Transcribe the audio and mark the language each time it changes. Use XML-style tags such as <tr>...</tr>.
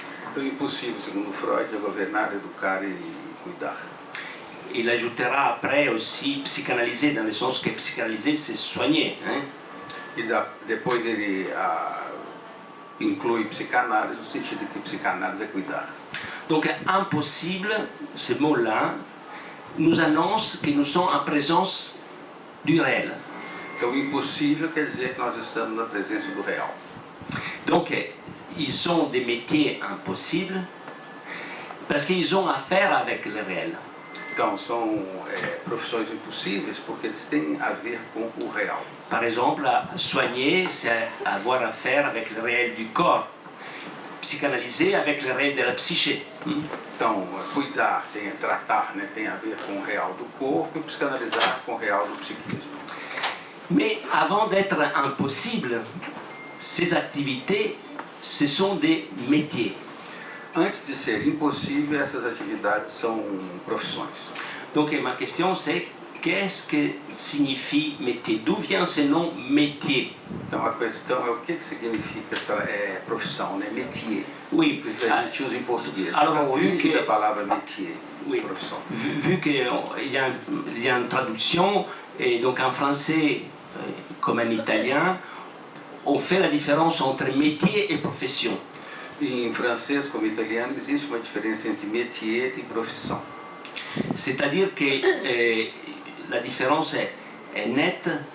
<pt>Então, impossível, segundo Freud, é governar, educar e cuidar.</pt> <fr>Il ajoutera après aussi psychanalyser, dans le sens que psychanalyser, c'est soigner. Hein?</fr> <pt>E depois ele inclui psicanálise, no sentido de que psicanálise é cuidar.</pt> <fr>Donc, impossible, ce mot-là, nous annonce que nous sommes en présence du réel.</fr> <pt>Então, impossível quer dizer que nós estamos na presença do real.</pt> <fr>Donc, ils sont des métiers impossibles parce qu'ils ont affaire avec le réel.</fr> <pt>Então, são profissões impossíveis porque eles têm a ver com o real.</pt> <fr>Par exemple, soigner, c'est avoir affaire avec le réel du corps. Psychanalyser avec le réel de la psyché.</fr> <pt>Então, cuidar, tratar, né, tem a ver com o real do corpo e psicanalizar com o real do psiquismo.</pt> <fr>Mais avant d'être impossible, ces activités, ce sont des métiers.</fr> <pt>Antes de ser impossível, essas atividades são profissões.</pt> <fr>Donc ma question c'est, qu'est-ce que signifie métier? D'où vient ce nom métier?</fr> <pt>Então a questão é o que significa profissão, né?</pt> <fr>Métier. Oui.</fr> <pt>A gente usa em português.</pt> <fr>Alors vu que</fr> <pt>a palavra métier,</pt> <fr>oui,</fr> <pt>profissão.</pt> <fr>Vu qu'il y a une traduction, et donc en français comme en italien, on fait la différence entre métier et profession.</fr> <pt>Em francês como italiano existe uma diferença entre métier e profissão.</pt> <fr>C'est-à-dire que la différence est nette.</fr>